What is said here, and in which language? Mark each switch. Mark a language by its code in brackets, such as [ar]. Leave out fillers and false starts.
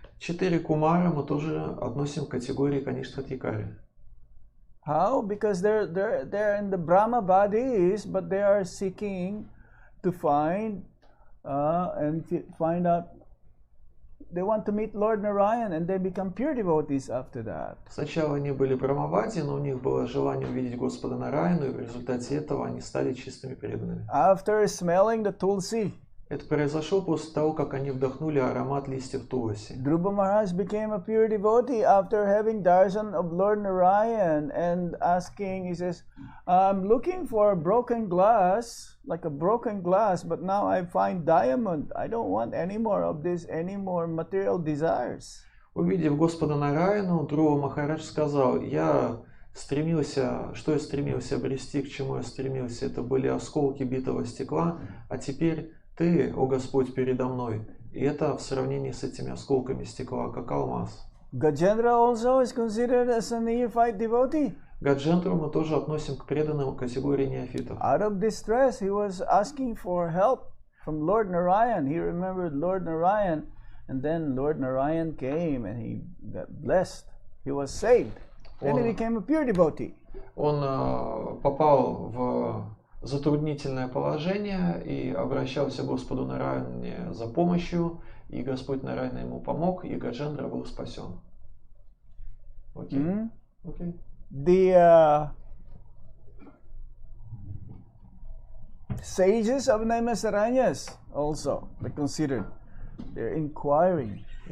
[ru] Четыре кумара мы тоже относим к категории Каништха-Адхикари. [en] How? Because they're in the Brahma bodies, but they are seeking to find out. They want to meet Lord Narayan, and they become pure devotees after that. [ru] Сначала они были брамавади, но у них было желание увидеть Господа Нараяну, и в результате этого они стали чистыми преданными. [en] After smelling the tulsi. [ru] Это произошло после того, как они вдохнули аромат листьев туласи. [en] Dhruva Maharaj became a pure devotee after having darshan of Lord Narayan and asking, he says, I'm looking for a broken glass, like a broken glass, but now I find diamond. I don't want any more of this, any more material desires. [ru] Увидев Господа Нараяну, Друва Махарадж сказал, я стремился обрести, к чему я стремился, это были осколки битого стекла, а теперь Ты, о Господь, передо мной. И это в сравнении с этими осколками стекла, как алмаз. [en] Gajendra also is considered as a neophyte devotee. [ru] Гаджендру мы тоже относим к преданным категории неофитов. [en] Out of distress, he was asking for help from Lord Narayan. He remembered Lord Narayan, and then Lord Narayan came and he got blessed. He was saved. Then he became a pure devotee. [ru] Он попал в затруднительное положение и обращался к Господу Нараяне за помощью, и Господь Нараяна ему помог, и Гаджендра был спасен. Окей. Окей. [en] The sages of Naimisaranyas also, they considered, they're inquiring.